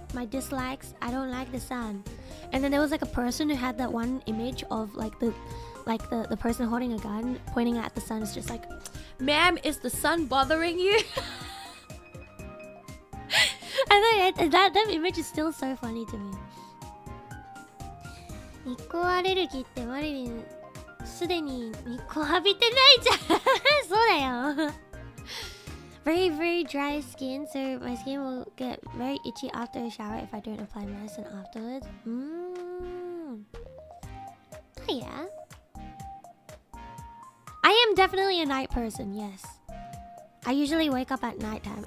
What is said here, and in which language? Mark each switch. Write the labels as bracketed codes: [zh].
[en] My dislikes, I don't like the sun. And then there was like a person who had that one image of like the person holding a gun pointing at the sun. It's just like, ma'am, is the sun bothering you? And then that image is still so funny to me. [ja] 日光アレルギーってマリリンすでに日光浴びてないじゃん。そうだよ。 [en] Very, very dry skin, so my skin will get very itchy after a shower if I don't apply medicine afterwards. Oh yeah. I am definitely a night person, yes. I usually wake up at nighttime.